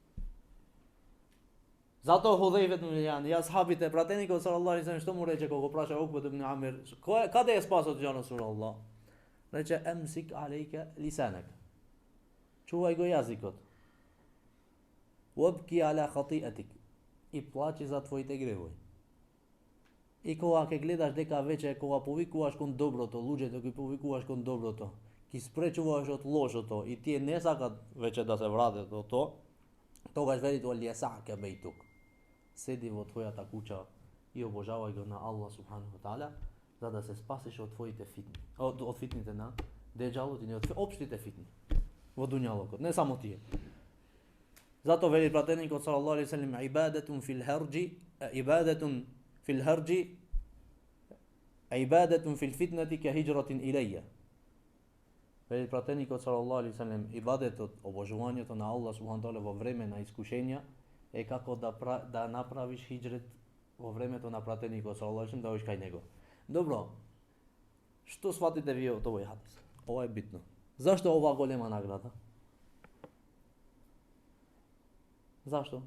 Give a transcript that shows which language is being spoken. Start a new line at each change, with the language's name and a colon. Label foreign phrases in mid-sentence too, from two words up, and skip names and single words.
Macedonian: Затоа Худайфа ибн Јан, и асхабите, пратеникот
Arabic: صلى الله عليه وسلم,
Macedonian: што му рече кога го праша Укбет ибн Амир, каде е спасот
Arabic: يا رسول الله? Рече أمسك عليك لسانك.
Macedonian: Чувај го јазикот.
Arabic: وابك على خطيئتك.
Macedonian: И плачи за твоите гревови. И кога ќе гледаш дека веќе кога повикуваш кон доброто, луѓето ги повикуваш кон доброто, ги спречуваш од лошото и тие не сакат веќе да се вратат од тоа, тогаш вели тоа
Arabic: ليسعك بيتك.
Macedonian: Седи во твојата куќа и обожавај го на Аллах
Arabic: سبحانه وتعالى,
Macedonian: за да се спасиш од твоите фитни, од фитните на деџалот и од општите фитни во дуњалокот, не само тие. Зато вели пратеникот
Arabic: صلى الله عليه وسلم عبادة في الهرج، عبادة في الهرج، عبادة في الفتنة كهجرة إلي.
Macedonian: Вели пратеникот
Arabic: صلى الله عليه وسلم
Macedonian: ибадетот, обожувањето на Аллах
Arabic: سبحانه وتعالى
Macedonian: во време на искушенија е како да направиш хиджрет во времето на пратеникот
Arabic: صلى الله عليه وسلم
Macedonian: да одиш кај него. Добро. Што сватите вие од овој хадис? Ова е битно. Зашто ова голема награда? Зашто?